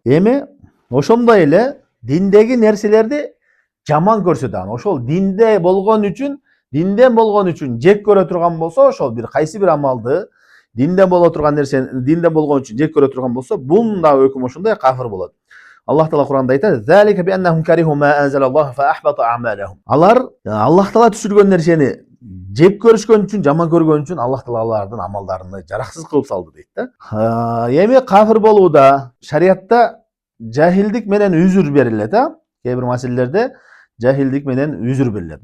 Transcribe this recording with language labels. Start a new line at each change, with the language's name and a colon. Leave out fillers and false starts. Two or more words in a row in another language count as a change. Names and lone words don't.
Kyrgyz: Эми ошондой эле диндеги нерселерди жаман көрсөтөт. Ошол динден болгон үчүн жек көрө турган болсо, ошол бир кайсы бир амалды динден боло турган нерсени динден болгон үчүн жек көрө турган болсо, бунун да өкүмү ошондой кафир болот. Аллах Таала Куранда айтат:
Arabic: "ذلك بأنهم كرهوا ما أنزل الله فأحبط أعمالهم."
Kyrgyz: Алар Аллах Таала түшүргөн нерсени жек көрүшкөн үчүн, жаман көргөн үчүн Аллах Таала алардын амалдарын жараксыз кылып салды дейт да. Эми кафир болууда шариатта жахилдик менен үзүр берилет, кээ бир маселелерде жахилдик менен үзүр берилет.